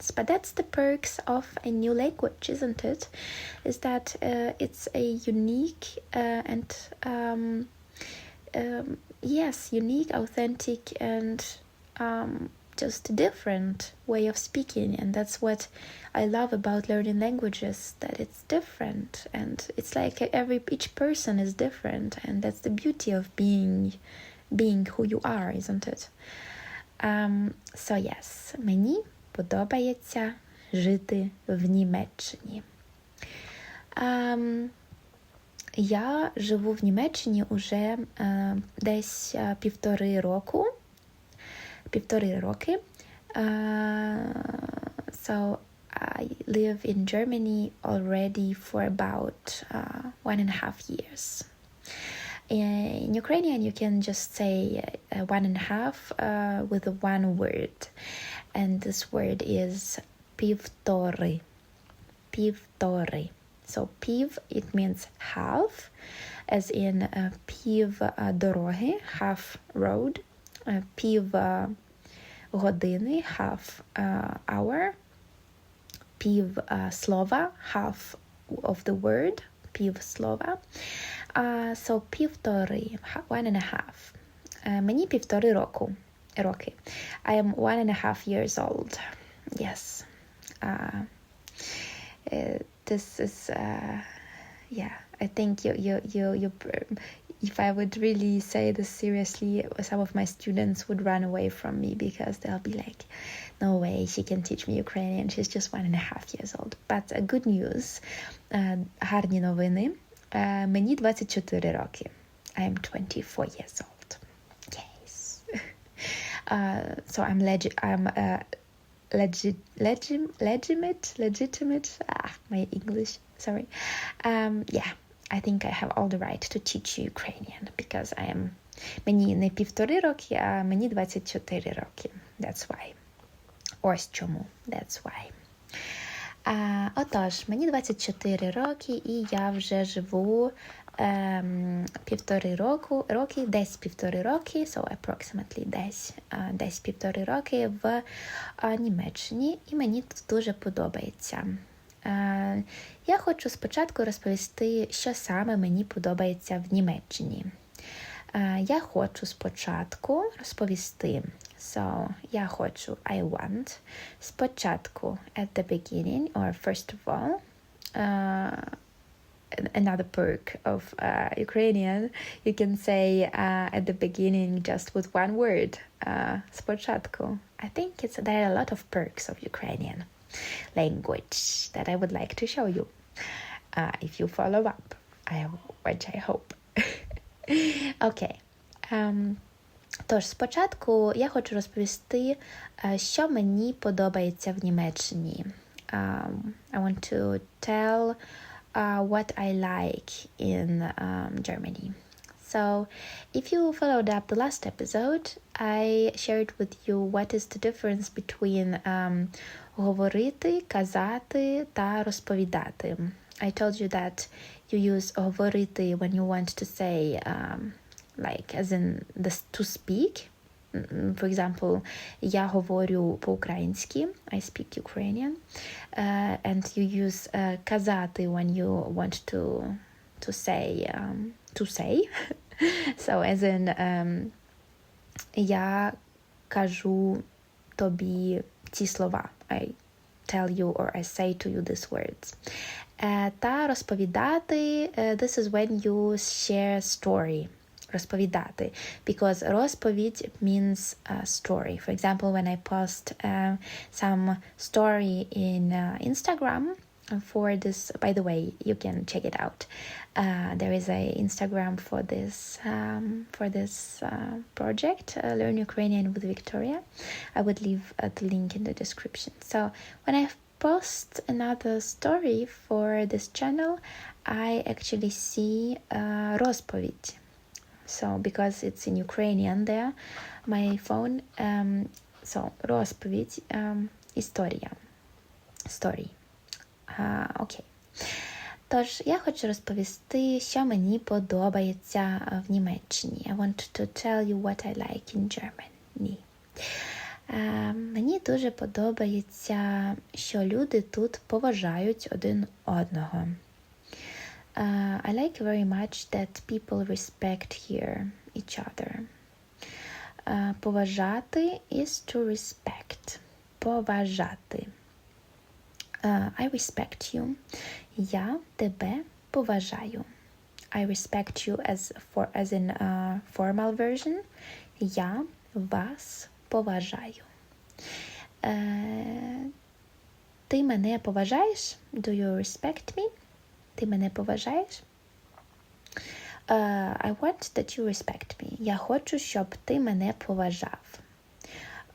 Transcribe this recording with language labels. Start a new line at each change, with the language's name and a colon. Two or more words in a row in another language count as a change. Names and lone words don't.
English: But that's the perks of a new language, isn't it? Is that it's a unique unique, authentic, and just different way of speaking, and that's what I love about learning languages, that it's different, and it's like each person is different, and that's the beauty of being who you are, isn't it? So yes,
Ukrainian: мені подобається жити в Німеччині. Я живу в Німеччині уже десь півтори роки.
English: So I live in Germany already for about 1.5 years. In Ukrainian, you can just say 1.5 with one word. And this word is півтори.
Ukrainian: Півтори. So пів,
English: it means half, as in
Ukrainian: пів дороги,
English: half road,
Ukrainian: пів години,
English: half hour,
Ukrainian: пів слова,
English: half of the word,
Ukrainian: пів слова.
English: So півтори, 1.5.
Ukrainian: Мені півтори роки.
English: I am 1.5 years old. Yes. This is, I think you, if I would really say this seriously, some of my students would run away from me because they'll be like, no way, she can teach me Ukrainian. She's just 1.5 years old. But good news,
Ukrainian: гарні новини. Мені 24 роки.
English: I am 24 years old. Yes. So I'm legitimate. My English, sorry. I think I have all the right to teach you Ukrainian because
Ukrainian: мені не півтори роки, а мені 24 роки.
English: That's why.
Ukrainian: Ось чому.
English: That's why.
Ukrainian: Отож, мені 24 роки, і я вже живу десь півтори роки,
English: so approximately
Ukrainian: десь півтори роки в Німеччині, і мені тут дуже подобається. Я хочу спочатку розповісти, що саме мені подобається в Німеччині. Я хочу спочатку розповісти.
English: So, I want, спочатку, at the beginning, or first of all, another perk of Ukrainian, you can say at the beginning just with one word, спочатку. I think there are a lot of perks of Ukrainian language that I would like to show you, if you follow up, which I hope. Okay.
Ukrainian: Тож, спочатку я хочу розповісти, що мені подобається в Німеччині.
English: I want to tell what I like in Germany. So, if you followed up the last episode, I shared with you what is the difference between
Ukrainian: говорити, казати та розповідати.
English: I told you that you use говорити when you want to say like as in to speak. For example,
Ukrainian: я говорю по-українськи,
English: I speak Ukrainian, and you use казати when you want to say. So as in
Ukrainian: я кажу тобі ці слова.
English: I tell you or I say to you these words.
Ukrainian: Та розповідати,
English: this is when you share story. Розповідати, because розповідь means story. For example, when I post some story in Instagram for this, by the way, you can check it out. There is a Instagram for this project, Learn Ukrainian with Viktoriia. I would leave the link in the description. So when I post another story for this channel, I actually see розповідь. So, because it's in Ukrainian there, my phone, so,
Ukrainian: розповідь, історія, story. Окей. Тож, я хочу розповісти, що мені подобається в Німеччині.
English: I want to tell you what I like in Germany.
Ukrainian: Мені дуже подобається, що люди тут поважають один одного.
English: I like very much that people respect here each other. Поважати is to respect. Поважати. I respect you.
Ukrainian: Я тебе поважаю.
English: I respect you as in formal version.
Ukrainian: Я вас поважаю. Ти мене поважаєш?
English: Do you respect me?
Ukrainian: Ти мене поважаєш?
English: I want that you respect me.
Ukrainian: Я хочу, щоб ти мене поважав.